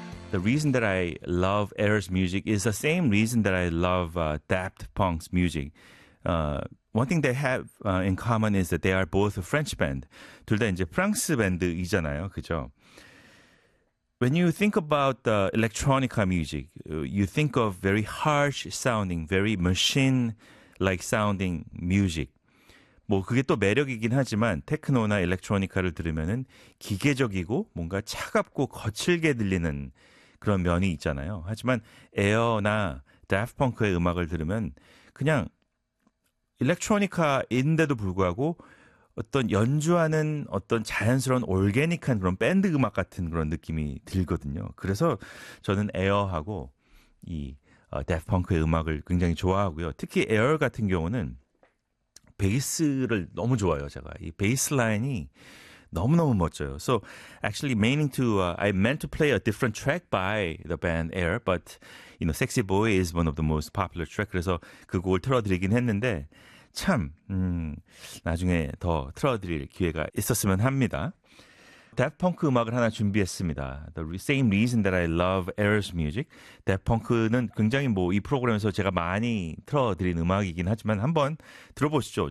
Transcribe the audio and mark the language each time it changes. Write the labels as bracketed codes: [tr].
[en] the reason that I love Eric's music is the same reason that I love Daft Punk's music. One thing they have in common is that they are both a French band. [ko] 둘 다 이제 프랑스 밴드이잖아요. 그죠? [en] When you think about electronica music, you think of very harsh sounding, very machine-like sounding music. [ko] 뭐 그게 또 매력이긴 하지만 테크노나 일렉트로니카를 들으면은 기계적이고 뭔가 차갑고 거칠게 들리는 그런 면이 있잖아요. 하지만 에어나 다프트 펑크의 음악을 들으면 그냥 일렉트로니카인데도 불구하고 어떤 연주하는 어떤 자연스러운 올게닉한 그런 밴드 음악 같은 그런 느낌이 들거든요. 그래서 저는 에어하고 이 다프트 펑크의 음악을 굉장히 좋아하고요. 특히 에어 같은 경우는 베이스를 너무 좋아요, 제가. 이 베이스 라인이 너무너무 멋져요. [en] So, actually, I meant to play a different track by the band Air, but, you know, Sexy Boy is one of the most popular track. [ko] 그래서 그 곡을 틀어드리긴 했는데, 참, 나중에 더 틀어드릴 기회가 있었으면 합니다. 다프트 펑크 음악을 하나 준비했습니다. [en] The same reason that I love Air's music. [ko] 다프트 펑크는 굉장히 뭐 이 프로그램에서 제가 많이 틀어드린 음악이긴 하지만 한번 들어보시죠.